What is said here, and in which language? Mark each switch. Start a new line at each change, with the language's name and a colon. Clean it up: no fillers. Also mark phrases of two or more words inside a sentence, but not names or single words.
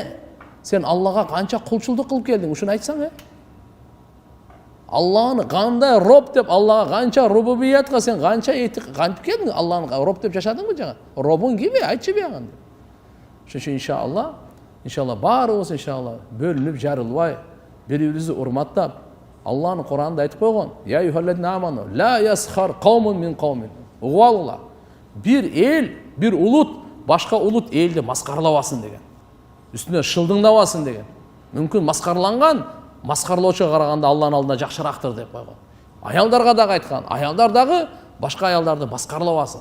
Kyrgyz: Сен Аллага канча кулчулдук кылып келдиң, ушуну айтсаң, Алланы кандай роб деп, Аллага канча рубубиятка сен канча кантип келдиң? Алланы роб деп жашадыңбы жана? Робуң кими? Айтчы бяган. Ошо иншалла баарыбыз иншалла бөлүнүп жарылбай, бири-бирибизди урматтап, Алланын Куранында айтып койгон:
Arabic: "يا أيها الذين آمنوا، لا يسخر قوم من قوم."
Kyrgyz: Угуп алыңлар. Бир эл, бир улут башка улут элди маскарлабасын деген. Үстүнө шылдыңдабасын деген. Мүмкүн маскарланган, маскарлоочуга караганда Алланын алдында жакшыраактыр деп койгон. Аялдарга дагы айткан, аялдар дагы башка аялдарды маскарлабасын.